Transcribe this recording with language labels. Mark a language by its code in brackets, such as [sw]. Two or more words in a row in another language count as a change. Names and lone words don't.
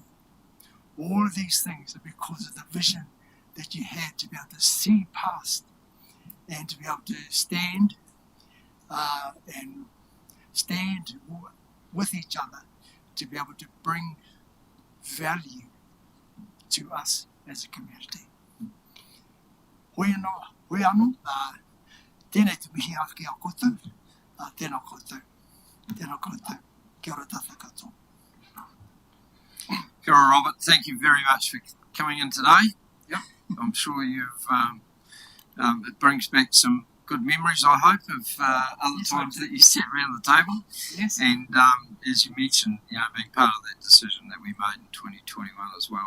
[en] All of these things are because of the vision that you had to be able to see past and to be able to stand with each other to be able to bring value to us as a community. [mi] Hoi anō, tēnei te mihi ake a koutou, tēnā koutou, kia ora tātou katoa. Kia ora, Robert. [en] Thank you very much for coming in today. Yep. I'm sure it brings back some good memories, I hope, of other times that you sat around the table. Yes. And as you mentioned, being part of that decision that we made in 2021 as well.